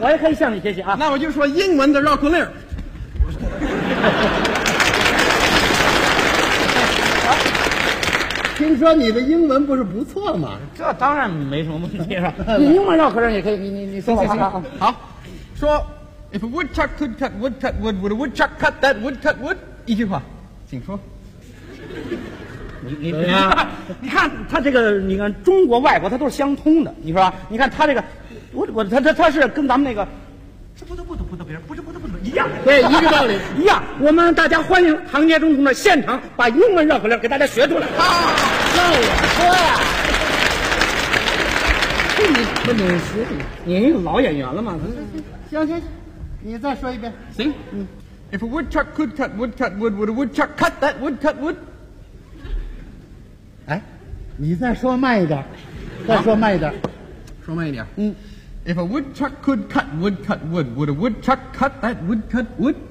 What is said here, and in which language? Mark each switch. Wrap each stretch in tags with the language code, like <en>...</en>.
<zh>我也可以向你学习啊。那我就说英文的绕口令。听说你的英文不是不错吗？这当然没什么问题了。你英文绕口令也可以，你说我看看啊。好，说。</zh> <en>If a woodchuck could cut wood, cut wood, would a woodchuck cut that wood, cut wood?</en> <zh>一句话，请说。你看他这个，你看中国外国他都是相通的，你说吧？你看他这个，他是跟咱们那个，不得一样，对，一个道理，一样。我们大家欢迎唐杰忠同志现场把英文绕口令给大家学出来。好，让我说呀。你是你一个老演员了吗？行。你再说一遍。行。</zh> <en>If a woodchuck could cut wood, cut wood, would a woodchuck cut that wood, cut wood?</en> <zh>哎，你再说慢一点，再说慢一点，说慢一点。</zh> <en>If a woodchuck could cut wood, cut wood, would a woodchuck cut that wood, cut wood?</en>